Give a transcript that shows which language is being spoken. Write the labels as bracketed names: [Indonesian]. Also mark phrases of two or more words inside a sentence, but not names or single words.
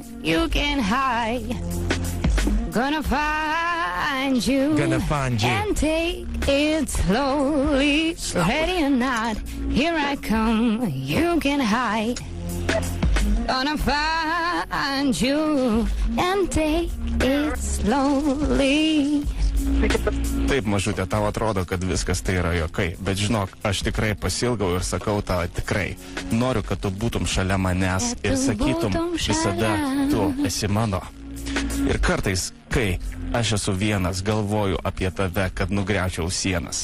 [English] You can hide. Gonna find you. And take it slowly. Ready or not, here I come. You can hide. Gonna find you and take it slowly. [Lithuanian] Taip, mažutė, tau atrodo, kad viskas tai yra juokai, bet žinok, aš tikrai pasilgau ir sakau tau tikrai. Noriu, kad tu būtum šalia manęs ir sakytum visada, tu esi mano. Ir kartais, kai aš esu vienas, galvoju apie tave, kad nugriaučiau sienas.